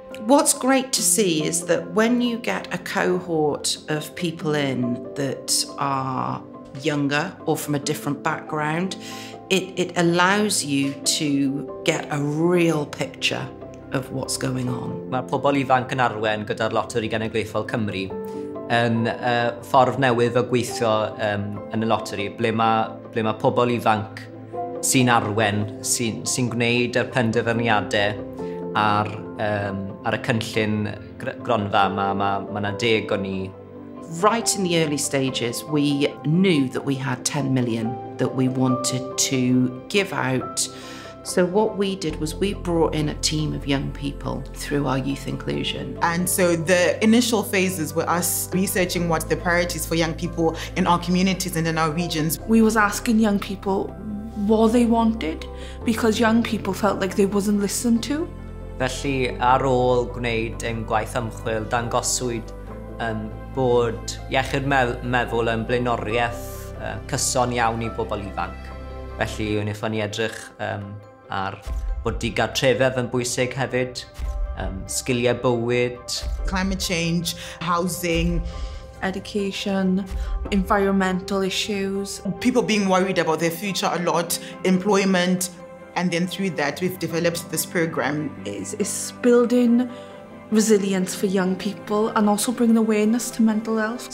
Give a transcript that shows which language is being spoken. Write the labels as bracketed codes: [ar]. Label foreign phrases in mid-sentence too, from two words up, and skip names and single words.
[en] What's great to see is that when you get a cohort of people in that are younger or from a different background, it allows you to get a real picture of what's going on. [cy] Mae pobl ifanc yn arwain gyda'r Loteri Genedlaethol Cymru yn ffordd newydd o gweithio yn y loteri, ble mae pobl ifanc sy'n arwain, sy'n gwneud y penderfyniadau ar y cynllun gronfa. Mae 'na 10 o ni. [en] Right in the early stages, we knew that we had 10 million that we wanted to give out. So what we did was we brought in a team of young people through our youth inclusion. And so the initial phases were us researching what the priorities for young people in our communities and in our regions. We was asking young people what they wanted, because young people felt like they wasn't listened to. [cy] Felly, ar ôl gwneud ein gwaith ymchwil, dangoswyd bod iechyd meddwl yn blaenoriaeth cyson iawn i bobl ifanc. Felly, wnaethon ni edrych ar bod digartrefedd yn bwysig hefyd, sgiliau bywyd. [en] Climate change, housing, education, environmental issues. People being worried about their future a lot, employment, and then through that we've developed this program. It's building resilience for young people and also bringing awareness to mental health.